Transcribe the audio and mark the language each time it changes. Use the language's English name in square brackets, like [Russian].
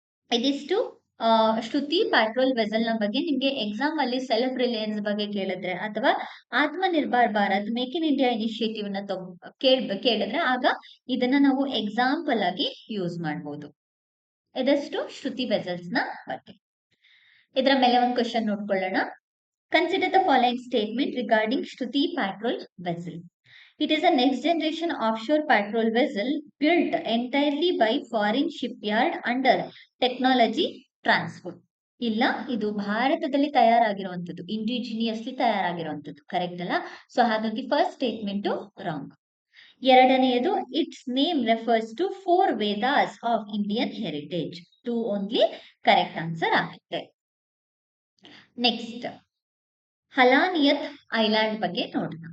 [Kannada] ಇದಿಷ್ಟು ಶ್ರುತಿ patrol vessel ನ ಬಗ್ಗೆ. ನಿಮ್ಗೆ ಎಕ್ಸಾಮ್ ಅಲ್ಲಿ ಸೆಲ್ಫ್ ರಿಲಯನ್ಸ್ ಬಗ್ಗೆ ಕೇಳಿದ್ರೆ ಅಥವಾ ಆತ್ಮ Nirbhar Bharat make in India initiative ನ ಕೇಳಿದ್ರೆ ಆಗ ಇದನ್ನ ನಾವು ಎಕ್ಸಾಂಪಲ್ ಆಗಿ ಯೂಸ್ ಮಾಡಬಹುದು. ಇದಷ್ಟು ಶ್ರುತಿ ವೆಸಲ್ಸ್ ನ ಬಗ್ಗೆ. ಇದರ ಮೇಲೆ ಒಂದು ಕ್ವಶನ್ ನೋಡ್ಕೊಳ್ಳೋಣ. [English] Consider the following statement regarding Shruti patrol vessel. It is a next generation offshore patrol vessel built entirely by foreign shipyard under technology transfer. [Kannada] ಇಲ್ಲ, ಇದು ಭಾರತದಲ್ಲಿ ತಯಾರಾಗಿರುವಂತದ್ದು, ಇಂಡಿಜಿನಿಯಸ್ಲಿ ತಯಾರಾಗಿರುವಂತದ್ದು. ಕರೆಕ್ಟ್ ಅಲ್ಲ? ಸೊ ಹಾಗಾಗಿ ಫಸ್ಟ್ ಸ್ಟೇಟ್ಮೆಂಟ್ ರಾಂಗ್. ಎರಡನೆಯದು, [English] It's name refers to 4 Vedas of Indian heritage. [Kannada] 2 only correct answer ಆಗುತ್ತೆ. Next, ಹಲಾನಿಯತ್ island ಬಗ್ಗೆ ನೋಡೋಣ.